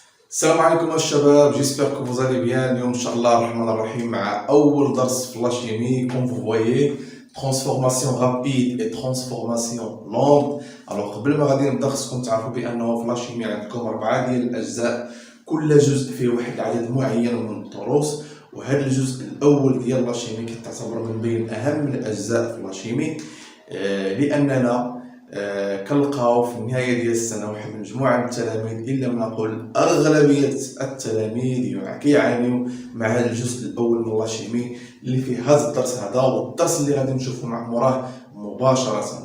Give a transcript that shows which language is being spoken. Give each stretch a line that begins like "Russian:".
Arabic: السلام عليكم الشباب،
French: j'espère que vous allez bien.
Arabic: اليوم ان شاء الله الرحمن الرحيم مع اول درس في لا شيمي.
French: Comme vous voyez, transformation rapide et transformation lente.
Arabic: alors قبل ما غادي نبدا خصكم تعرفوا بانه في لا شيمي عندكم 4 ديال الاجزاء، كل جزء فيه واحد العدد معين من الدروس، وهذا الجزء الاول ديال لا شيمي كتعتبر من بين اهم الاجزاء في لا شيمي، لاننا كنلقاو في النهايه ديال السنه واحد المجموعه من التلاميذ، ان لم نقل اغلبيه التلاميذ كيعانيو مع هذا الجزء الاول من لا شيمي اللي فيه هذا الدرس هذا والدرس اللي غادي نشوفو مع موراه مباشره.